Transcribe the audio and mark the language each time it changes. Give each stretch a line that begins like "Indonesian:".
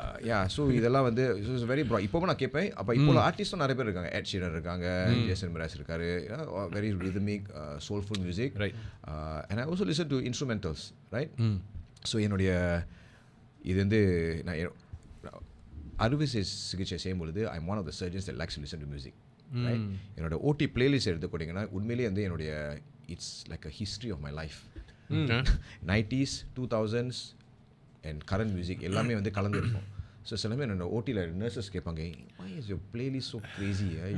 English: Yeah, so
Tamil: இதெல்லாம் வந்து
English: Very broad.
Tamil: இப்போ நான் கேட்பேன். அப்போ இப்போ ஆர்டிஸ்டும் நிறைய பேர் இருக்காங்க. எட் ஷீரன் இருக்காங்க, ஜேசன் மிராஸ் இருக்காரு,
English: Very rhythmic, soulful music. Right. And I also listen to instrumentals, right? So
Tamil: என்னுடைய இது வந்து நான் அறுவை சிகிச்சை செய்யும் பொழுது
English: I'm one of the surgeons that likes to listen to music, right?
Tamil: என்னோட ஓடி பிளேலிஸ்ட் எடுத்துக்கிட்டிங்கன்னா உண்மையிலேயே வந்து என்னுடைய
English: It's like a history of my life.
Tamil: 90s 2000s
English: and current music
Tamil: எல்லாமே வந்து கலந்துருக்கும். ஸோ சிலமே என்னோட ஓட்டியில் நர்சஸ் கேட்பாங்க,
English: why is your playlist so crazy?